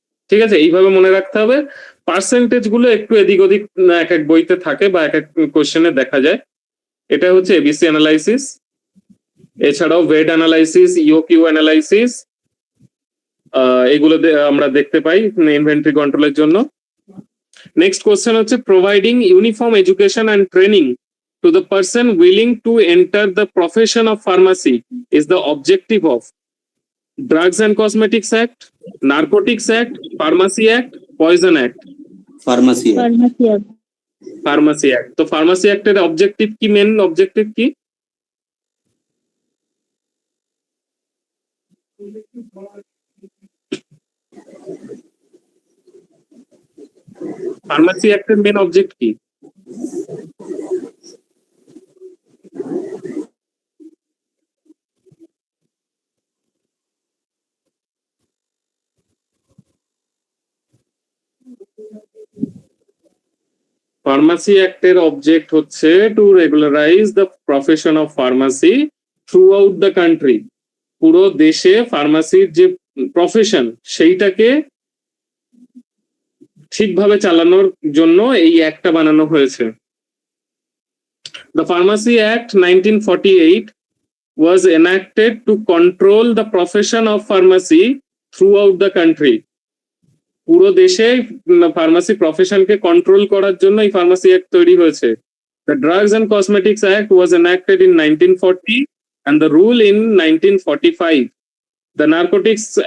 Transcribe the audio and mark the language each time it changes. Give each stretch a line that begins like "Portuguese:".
Bangla: ঠিক আছে, এইভাবে মনে রাখতে হবে। পার্সেন্টেজ গুলো একটু এদিক ওদিক এক এক বইতে থাকে বা এক এক কোশ্চেনে দেখা যায়। এটা হচ্ছে এবিসি অ্যানালাইসিস। এছাড়াও ওয়েড অ্যানালাইসিস, ইওকিউ অ্যানালাইসিস, এগুলো আমরা দেখতে পাই ইনভেন্টরি কন্ট্রোলের জন্য।
English: Next question হচ্ছে providing uniform education and training to the person willing to enter the profession of pharmacy is the objective of Drugs and Cosmetics Act, Narcotics Act, Pharmacy Act, Poison Act. Pharmacy Pharmacy Act.
Bangla: তো Pharmacy Act এর objective কি, main objective কি? Pharmacy Act এর main object কি?
English: Pharmacy অ্যাক্টের object হচ্ছে to regularise the profession of pharmacy throughout the country.
Bangla: পুরো দেশে ফার্মাসির যে প্রফেশন সেইটাকে ঠিকভাবে চালানোর জন্য এই অ্যাক্টটা বানানো হয়েছে।
English: The pharmacy act 1948 was enacted to control the profession of pharmacy throughout the country.
Bangla: পুরো দেশে ফার্মাসি প্রফেশনকে কন্ট্রোল করার জন্য এই ফার্মাসি অ্যাক্ট তৈরি হয়েছে।
English: The Drugs and Cosmetics Act was enacted in 1940 and the rule in 1945. The Narcotics